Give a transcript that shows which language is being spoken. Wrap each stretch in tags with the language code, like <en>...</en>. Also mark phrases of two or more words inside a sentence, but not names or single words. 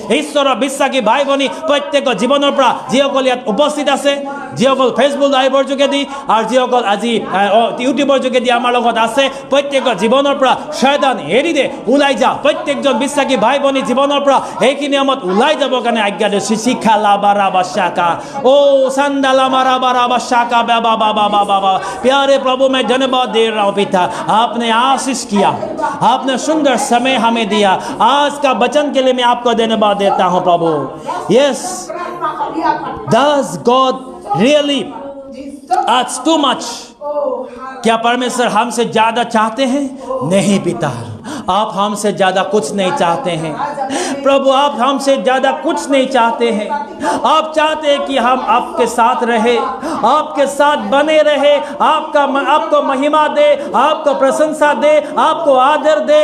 <as>ঈশ্বৰৰ বিশ্বাসী ভাই ভনী প্ৰত্যেকৰ জীৱনৰ পৰা যিসকল ইয়াত উপস্থিত আছে, যিসকল ফেচবুক লাইভৰ যোগেদি আৰু যিসকল আজি ইউটিউবৰ যোগেদি আমাৰ লগত আছে প্ৰত্যেকৰ জীৱনৰ পৰা শয়তান এৰি দে, ওলাই যা। প্ৰত্যেকজন বিশ্বাসী ভাই ভনী জীৱনৰ পৰা এইখিনি সময়ত ওলাই যাবৰ কাৰণে আজ্ঞা দিছোঁ। শিক্ষা লাবা ৰাবা শাকা ओ संदला मारा बारा बशाका बाबा बाबा बाबा।</as> <hi>प्यारे प्रभु मैं धन्यवाद दे रहा हूँ पिता, आपने आशीष किया, आपने सुंदर समय हमें दिया। आज का वचन के लिए मैं आपको धन्यवाद देता हूँ प्रभु। यस,</hi> <en>does God really ask too much?</en> <hi>क्या परमेश्वर हमसे ज्यादा चाहते हैं? नहीं पिता, आप हमसे ज्यादा कुछ नहीं चाहते हैं प्रभु, आप हमसे ज्यादा कुछ नहीं चाहते हैं। आप चाहते हैं कि हम आपके साथ रहे, आपके साथ बने रहे, आपको महिमा दे, आपको प्रशंसा दे, आपको आदर दे।</hi>